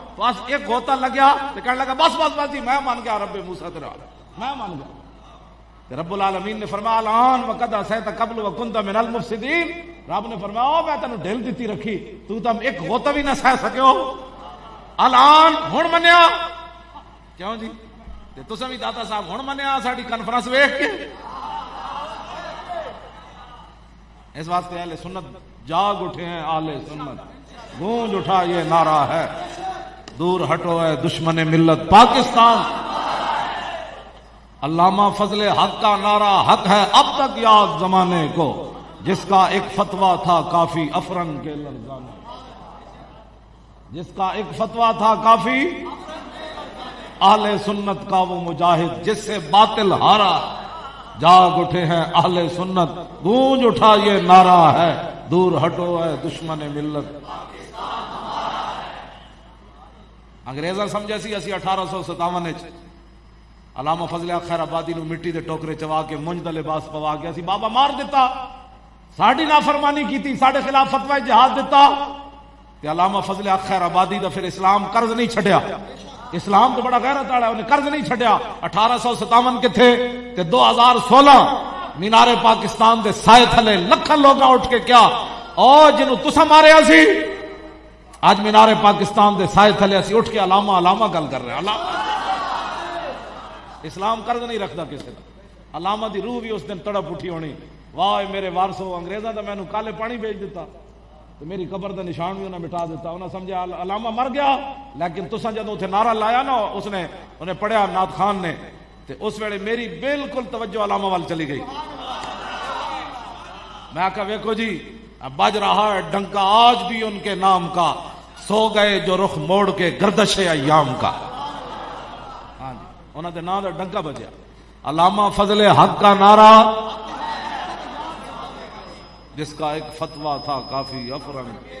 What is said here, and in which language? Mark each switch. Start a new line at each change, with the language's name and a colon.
Punjabi: بس ایک غوطہ لگیا تے
Urdu: کہنے لگا بس بس بس جی میں مان گیا رب موسیٰ تیرا میں مان گیا. رب العالمین نے فرمایا
Arabic: الان وقد عصیت قبل وکنت من المفسدین.
Urdu: رب نے فرمایا
Punjabi: میں تینوں ڈھیل دیتی رکھی
Urdu: تو تم ایک غوطہ بھی نہ سہ سکے ہو
Arabic: الان
Punjabi: ہن منیا. کیوں جی تے تساں بھی داتا صاحب ہن منیا ساڈی کانفرنس ویکھ کے.
Urdu: اس واسطے اہل سنت جاگ اٹھے ہیں. اہل سنت گونج اٹھا یہ نعرہ ہے دور ہٹو ہے دشمن ملت پاکستان. علامہ فضل حق کا نعرہ حق ہے اب تک یاد زمانے کو جس کا ایک فتویٰ تھا کافی افرن کے لرزانے. جس کا ایک فتویٰ تھا کافی اہل سنت کا وہ مجاہد جس سے باطل ہارا. جاگ اٹھے ہیں اہل سنت گونج اٹھا یہ نعرہ ہے دور ہٹو ہے دشمن ملت.
Punjabi: انگریزاں سمجھے سی اسی 1857 علامہ فضل خیر آبادی نو مٹی دے ٹوکرے چوا کے منج دا لباس پوا کے اسی بابا مار دیتا ساڈی نافرمانی کیتی ساڈے خلاف فتوی جہاد دیتا تے علامہ فضل خیر آبادی دا پھر اسلام قرض نہیں چھڈیا. اسلام تو بڑا غیرت والا ہے انہیں قرض نہیں چھڈیا. 1857 کے تھے تے 2016 مینار پاکستان دے سائے تھلے لکھاں لوگ اٹھ کے کیا او جنوں تساں ماریا سی آج مینار پاکستان دے سائے تھلے اسی اٹھ کے علامہ علامہ گل کر رہے ہیں.
Urdu: علامہ اسلام قرض نہیں رکھتا کسی کا.
Punjabi: علامہ دی روح بھی اس دن تڑپ اٹھی ہونی واہ میرے وارثو انگریزاں دا مینوں کالے پانی بھیج دیتا تو میری قبر دا نشان بھی انہیں مٹا دیتا. انہیں سمجھا علامہ مر گیا لیکن تساں جدوں اتنے نعرہ لایا نا اس نے انہیں پڑھیا نعت خان نے تے اس ویلے میری بالکل توجہ علامہ وال چلی گئی.
Urdu: میں کہا ویکھو جی بج رہا ہے ڈنکا آج بھی ان کے نام کا سو گئے جو رخ موڑ کے گردش ایام کا.
Punjabi: ہاں جی انہوں نے نام دا ڈنکا بجیا.
Urdu: علامہ فضل حق کا نعرہ جس کا ایک فتویٰ تھا کافی افرن.